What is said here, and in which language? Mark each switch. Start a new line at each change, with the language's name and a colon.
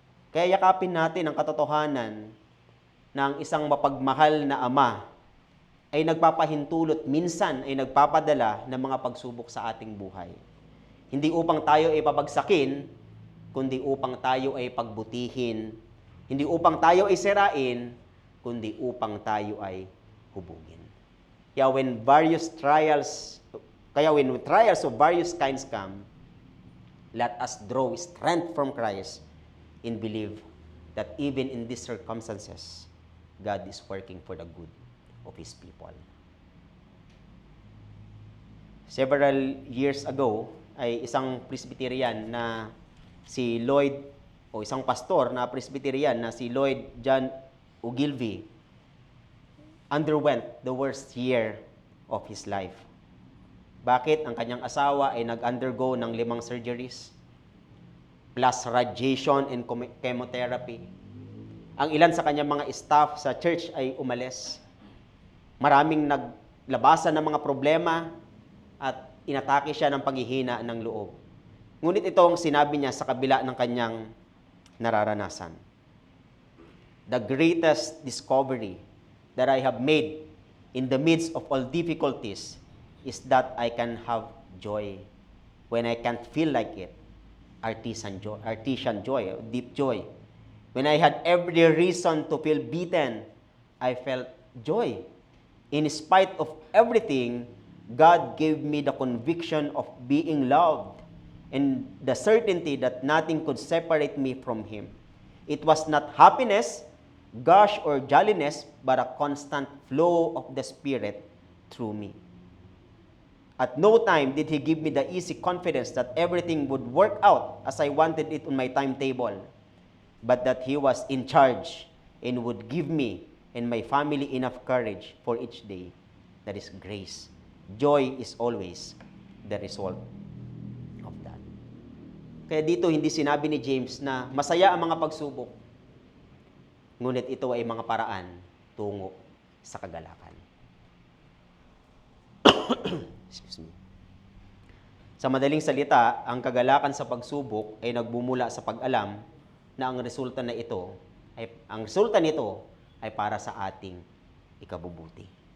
Filipino: Kaya yakapin natin ang katotohanan ng isang mapagmahal na ama ay nagpapahintulot, minsan ay nagpapadala ng mga pagsubok sa ating buhay. Hindi upang tayo ay pabagsakin, kundi upang tayo ay pagbutihin. Hindi upang tayo ay sirain, kundi upang tayo ay hubugin. Kaya
English: when trials of various kinds come, let us draw strength from Christ and believe that even in these circumstances, God is working for the good of His people. Several years ago,
Filipino: ay isang Presbyterian na si Lloyd, o isang pastor na Presbyterian na si Lloyd John Ogilvie,
English: underwent the worst year of his life.
Filipino: Bakit? Ang kanyang asawa ay nag-undergo ng 5 surgeries,
English: plus radiation and chemotherapy.
Filipino: Ang ilan sa kanyang mga staff sa church ay umalis. Maraming naglabasan ng mga problema at inatake siya ng paghihina ng loob. Ngunit ito ang sinabi niya sa kabila ng kanyang nararanasan.
English: The greatest discovery that I have made in the midst of all difficulties is that I can have joy when I can't feel like it. Artisan joy, deep joy. When I had every reason to feel beaten, I felt joy. In spite of everything, God gave me the conviction of being loved and the certainty that nothing could separate me from Him. It was not happiness, gush, or jolliness, but a constant flow of the Spirit through me. At no time did He give me the easy confidence that everything would work out as I wanted it on my timetable, but that He was in charge and would give me and my family enough courage for each day. That is grace. Joy is always the result of that.
Filipino: Kaya dito hindi sinabi ni James na masaya ang mga pagsubok, ngunit ito ay mga paraan tungo sa kagalakan.
English: Excuse me.
Filipino: Sa madaling salita, ang kagalakan sa pagsubok ay nagbumula sa pag-alam na ang resulta nito ay para sa ating ikabubuti.